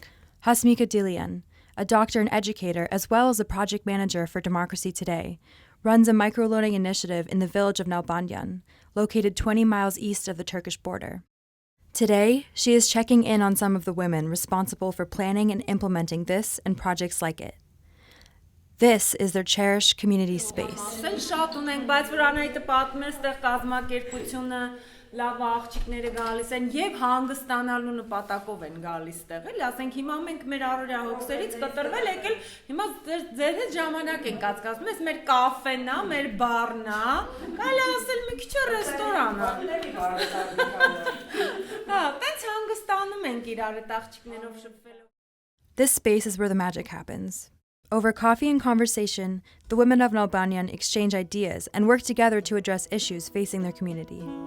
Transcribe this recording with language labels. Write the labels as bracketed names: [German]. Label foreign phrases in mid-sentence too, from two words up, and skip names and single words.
[English] Hasmika Dilian, a doctor and educator as well as a project manager for Democracy Today, runs a microloaning initiative in the village of Nalbanyan, located 20 miles east of the Turkish border. Today, she is checking in on some of the women responsible for planning and implementing this and projects like it. This is their cherished community space. [Armenian] Լավ աղջիկները գալիս են եւ հանգստանալու նպատակով են գալիս տեղ, էլի, ասենք հիմա մենք մեր առօրյա հոգսերից կտրվել եկել, հիմա ձեր հետ ժամանակ ենք կացկացնում, այս մեր կաֆեն է, մեր բարն է, կարելի ասել մի քիչ ռեստորան է։ Հա, տենց հանգստանում ենք իրար հետ աղջիկներով շփվելով։ [English] This space is where the magic happens. Over coffee and conversation, the women of Nalbanyan exchange ideas and work together to address issues facing their community.